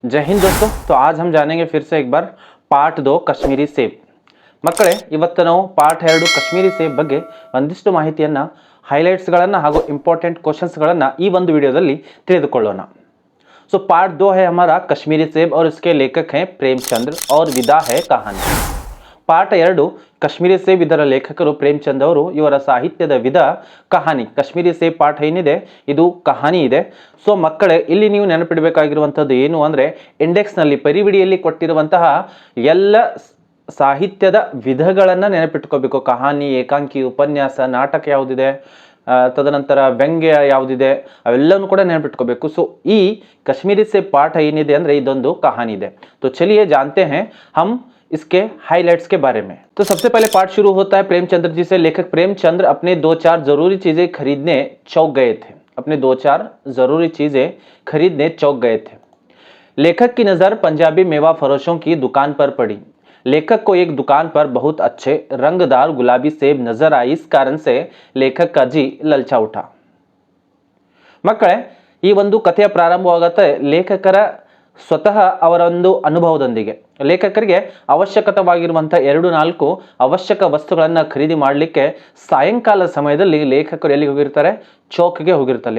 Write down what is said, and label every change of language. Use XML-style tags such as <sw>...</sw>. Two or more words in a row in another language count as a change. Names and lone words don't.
<hi>जय हिंद दोस्तों। तो आज हम जानेंगे फिर से एक बार ಪಾರ್ಟ್ 2 ಕಾಶ್ಮೀರಿ ಸೇಬ್.</hi> <kn>ಮಕ್ಕಳೇ, ಇವತ್ತು ನಾವು ಪಾರ್ಟ್ 2 ಕಾಶ್ಮೀರಿ ಸೇಬ್ ಬಗ್ಗೆ ಒಂದಿಷ್ಟು ಮಾಹಿತಿಯನ್ನು हाइलाइट्सಗಳನ್ನು ಹಾಗೂ ಇಂಪಾರ್ಟೆಂಟ್ ಕ್ವೆಶ್ಚನ್ಸ್ಗಳನ್ನು ಈ ಒಂದು ವಿಡಿಯೋದಲ್ಲಿ ತಿಳಿದುಕೊಳ್ಳೋಣ.</kn> <hi>सो पार्ट 2 है हमारा कश्मीरी सेब और इसके लेखक हैं प्रेमचंद्र और विदा है कहानी.</hi> <kn>ಪಾರ್ಟ್ 2 ಕಾಶ್ಮೀರಿ ಸೇಬ್, ಇದರ ಲೇಖಕರು ಪ್ರೇಮಚಂದ್ ಅವರು. ಇವರ ಸಾಹಿತ್ಯದ ವಿಧ ಕಹಾನಿ. ಕಾಶ್ಮೀರಿ ಸೇಬ್ ಪಾಠ ಏನಿದೆ ಇದು ಕಹಾನಿ ಇದೆ. ಸೊ ಮಕ್ಕಳೇ, ಇಲ್ಲಿ ನೀವು ನೆನಪಿಡಬೇಕಾಗಿರುವಂಥದ್ದು ಏನು ಅಂದರೆ, ಇಂಡೆಕ್ಸ್ನಲ್ಲಿ ಪರಿವಿಡಿಯಲ್ಲಿ ಕೊಟ್ಟಿರುವಂತಹ ಎಲ್ಲ ಸಾಹಿತ್ಯದ ವಿಧಗಳನ್ನು ನೆನಪಿಟ್ಕೋಬೇಕು. ಕಹಾನಿ, ಏಕಾಂಕಿ, ಉಪನ್ಯಾಸ, ನಾಟಕ ಯಾವುದಿದೆ, ತದನಂತರ ವ್ಯಂಗ್ಯ ಯಾವುದಿದೆ, ಅವೆಲ್ಲವೂ ಕೂಡ ನೆನಪಿಟ್ಕೋಬೇಕು. ಸೊ ಈ ಕಾಶ್ಮೀರಿ ಸೇಬ್ ಪಾಠ ಏನಿದೆ ಅಂದರೆ ಇದೊಂದು ಕಹಾನಿ ಇದೆ.</kn> <hi>तो चलिए जानते हैं हम इसके हाइलाइट्स के बारे में. तो सबसे पहले पाठ शुरू होता है प्रेमचंद्र जी से. लेखक प्रेमचंद्र अपने 2-4 जरूरी चीजें खरीदने चौक गए थे. अपने 2-4 जरूरी चीजें खरीदने चौक गए थे. लेखक की नजर पंजाबी मेवा फरोशों की दुकान पर पड़ी. लेखक को एक दुकान पर बहुत अच्छे रंगदार गुलाबी सेब नजर आई. इस कारण से लेखक का जी ललचा उठा.</hi> <kn>ಮಕ್ಕಳೇ, ಈ ಒಂದು ಕಥೆಯ ಪ್ರಾರಂಭವಾಗುತ್ತೆ ಲೇಖಕರ ಸ್ವತಃ ಅವರ ಒಂದು ಅನುಭವದೊಂದಿಗೆ. ಲೇಖಕರಿಗೆ ಅವಶ್ಯಕವಾಗಿರುವಂಥ 2-4 ಅವಶ್ಯಕ ವಸ್ತುಗಳನ್ನು ಖರೀದಿ ಮಾಡಲಿಕ್ಕೆ ಸಾಯಂಕಾಲ ಸಮಯದಲ್ಲಿ ಲೇಖಕರು ಎಲ್ಲಿಗೆ ಹೋಗಿರ್ತಾರೆ? ಚೌಕ್ಗೆ ಹೋಗಿರ್ತಾರೆ.</kn>